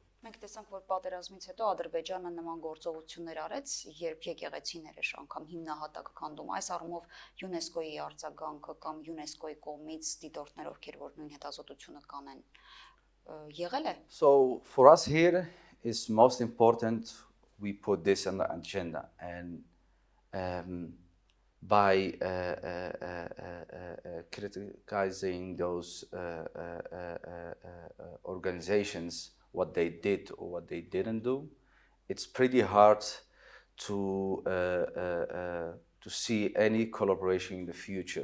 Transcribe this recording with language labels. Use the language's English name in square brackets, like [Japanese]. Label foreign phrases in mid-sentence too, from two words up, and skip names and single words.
[Armenian] Մենք տեսանք, որ պատերազմից հետո Ադրբեջանը նման գործողություններ արեց, երբ եկեղեցիներ էր անգամ հիմնահատակ քանդում։ Այս առումով ՅՈՒՆԵՍԿՕ-ի արձագանքը կամ ՅՈՒՆԵՍԿՕ-ի կողմից դիտորդներ, ովքեր որ նույն հետազոտությունը կանեն, եղել է։ [English] So for us here is most important we put this on the agenda, and by criticizing those organizations, what they did or what they didn't do, it's pretty hard to see any collaboration in the future.